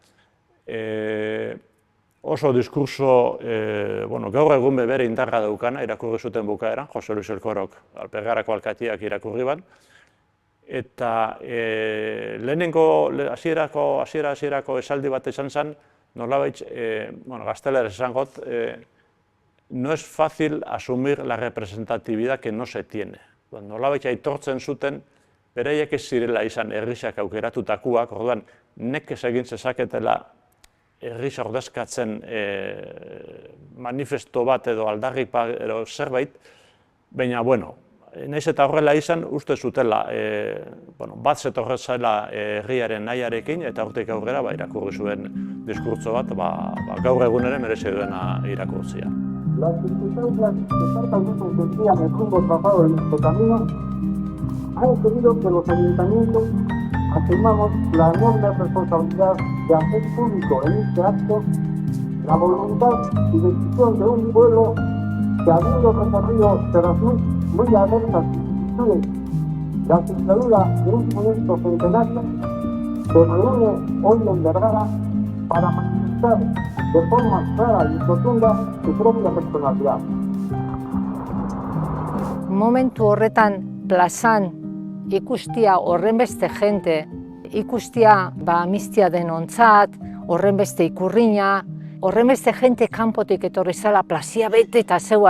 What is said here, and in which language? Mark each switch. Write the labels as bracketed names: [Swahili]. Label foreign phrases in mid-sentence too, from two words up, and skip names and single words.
[Basque] oso diskurso, gaur egun bere indarra daukana, irakurri zuten bukaeran, Jose Luis Elkorok, Bergarako alkatiak irakurri ban, eta lehenengo hasierako esaldi bat izan zen, nolabait, gaztelera esan got, [Spanish] no es fácil asumir la representatividad que no se tiene. [Basque] Nolabait aitortzen zuten, beraiek ez zirela izan herrisak aukeratutakoak, orduan nekez egin zezaketela herrisa ordezkatzen manifesto bat edo aldarripa edo zerbait, baina, nahiz eta horrela izan, uste zutela, bat zetorrezela herriaren nahiarekin, eta hortik aurrera irakurri zuen diskurtso bat, gaur egun ere merezi duena irakurtzia. [Spanish] Las circunstancias que tantas veces desvían el rumbo trazado de nuestro camino han impedido que los ayuntamientos asumamos la enorme responsabilidad de hacer público en este acto la voluntad y decisión de un pueblo que, habiendo recorrido terras muy adversas vicisitudes, la dictadura de un funesto centenario, se reúne hoy en Vergara para manifestar de forma clara y rotunda su propia personalidad. [Basque] Momentu horretan plazan ikustia horrenbeste jente, ikustia amnistia denontzat, horrenbeste ikurrina, horrenbeste jente kanpotik etorri zela plazia bete eta zeuan.